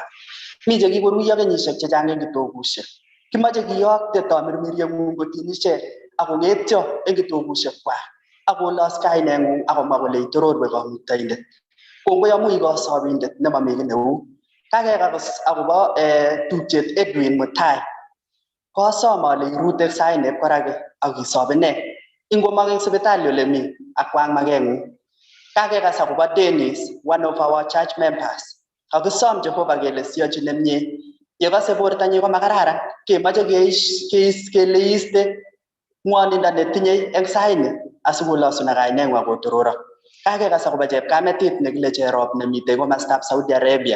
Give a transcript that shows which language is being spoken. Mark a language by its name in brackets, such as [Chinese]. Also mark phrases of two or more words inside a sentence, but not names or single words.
[Kalenjin] Mi chekikoruiyo kenyisiek chechang eng kitokusiek. Kimache kiyokte tamirmirieng'ung kotiny ichek akong'etyo eng kitogusiekwak akolos kaineng'ung akomwa kole itororwe Kamuktaindet. Kongoi amu ikosobindet nemami kiy neu. Kakekas akobo tupchet Edwin Mutai. Kosom ale irute saine korake akisob ine. Ingomong eng sipitali ole mi akwang mageng'ung. Kakekas akobo Dennis, [English] one of our church members. [Kalenjin] Kakisom Jehova kele siyochi nemie. Yekase bortanyi ko makararan, kemoche kele iste ng'wonindo netinye eng saini asikolosu na kaineng'wa kotororo. Kakekas akobo chepkametit nekile Cherop nemitei komostab Saudi Arabia.